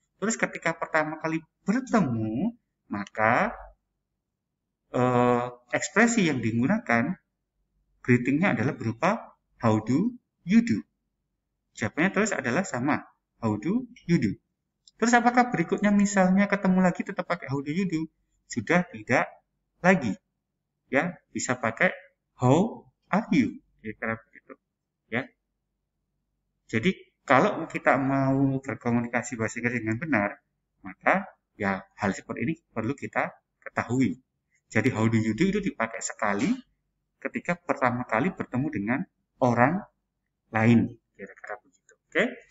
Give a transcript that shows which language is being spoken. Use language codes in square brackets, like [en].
[id] Terus ketika pertama kali bertemu, maka ekspresi yang digunakan greetingnya adalah berupa [en] how do you do? [id] Jawabannya terus adalah sama, [en] how do you do? [id] Terus apakah berikutnya misalnya ketemu lagi tetap pakai how do you do? Sudah tidak lagi. Ya, bisa pakai [en] how are you? [id] Kira-kira begitu. Ya. Jadi kalau kita mau berkomunikasi bahasa Inggris dengan benar, maka ya hal seperti ini perlu kita ketahui. Jadi [en] how do you do [id] itu dipakai sekali ketika pertama kali bertemu dengan orang lain, kira-kira begitu. Oke.